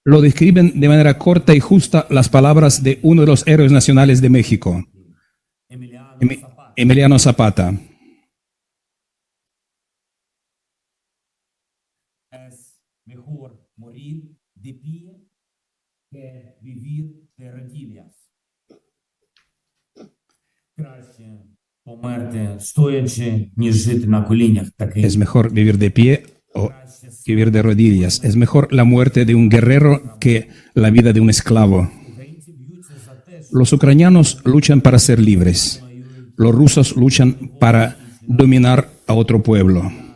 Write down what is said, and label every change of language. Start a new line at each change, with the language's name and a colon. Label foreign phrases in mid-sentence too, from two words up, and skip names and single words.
Spanish: lo describen de manera corta y justa las palabras de uno de los héroes nacionales de México, Emiliano Zapata. Es mejor morir de pie que vivir de rodillas.
Ukrainian: Краще померти стоячи, ніж жити на колінях. Такий
Spanish: Es mejor vivir de pie o vivir de rodillas. Es mejor la muerte de un guerrero que la vida de un esclavo. Los ucranianos luchan para ser libres. Los rusos luchan para dominar a otro pueblo.